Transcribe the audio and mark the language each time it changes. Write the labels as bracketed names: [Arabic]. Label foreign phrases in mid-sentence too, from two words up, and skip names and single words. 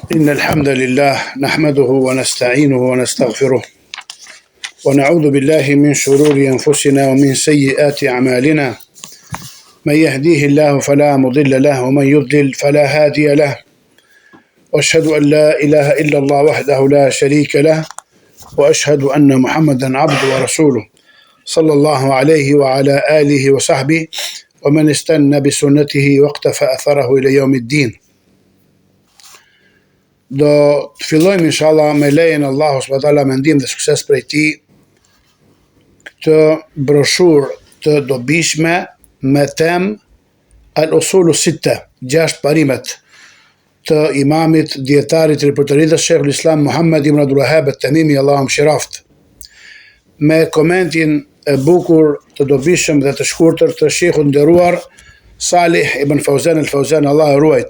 [Arabic] إن الحمد لله نحمده ونستعينه ونستغفره ونعوذ بالله من شرور أنفسنا ومن سيئات أعمالنا من يهديه الله فلا مضل له ومن يضلل فلا هادي له وأشهد أن لا إله إلا الله وحده لا شريك له وأشهد أن محمدا عبده ورسوله صلى الله عليه وعلى آله وصحبه ومن استنى بسنته واقتفى أثره إلى يوم الدين. [Albanian] Do të fillojmë inshallah me lejen e Allahut [Arabic] سبحانه وتعالى [Albanian] me ndihmën dhe sukses prej tij këtë broshurë të dobishme me temë Al-Usulu Sitta, 6 parimet të imamit dietarit Reporteridës Sheikhul Islam Muhammad ibn Abdul Wahhab at-Tamimi, Allahu mëshiroft, me komentin e bukur të dobishëm dhe të shkurtër të sheikhut nderuar Salih ibn Fawzan al-Fawzan, Allah e ruajt.